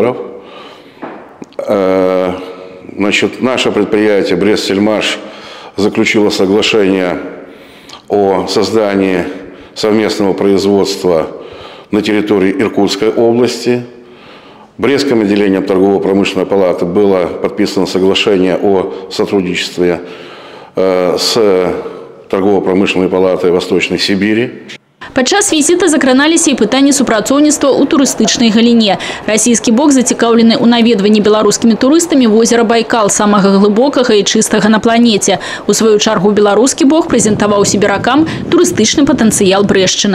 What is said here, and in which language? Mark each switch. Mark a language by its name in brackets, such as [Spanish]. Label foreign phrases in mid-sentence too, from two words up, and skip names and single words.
[Russian] Значит, наше предприятие «Брест-Сельмаш» заключило соглашение о создании совместного производства на территории Иркутской области. Брестским отделением торгово-промышленной палаты было подписано соглашение о сотрудничестве с торгово-промышленной палатой Восточной Сибири. [Belarusian] Падчас візіта закраналіся і пытанні супрацоўніцтва ў турыстычнай галіне. Расійскі бок зацікаўлены ў наведванні беларускімі турыстамі возера Байкал, самага глыбокага і чыстага на планеце. У сваю чаргу беларускі бок прэзентаваў сібіракам турыстычны патэнцыял Брэшчыны.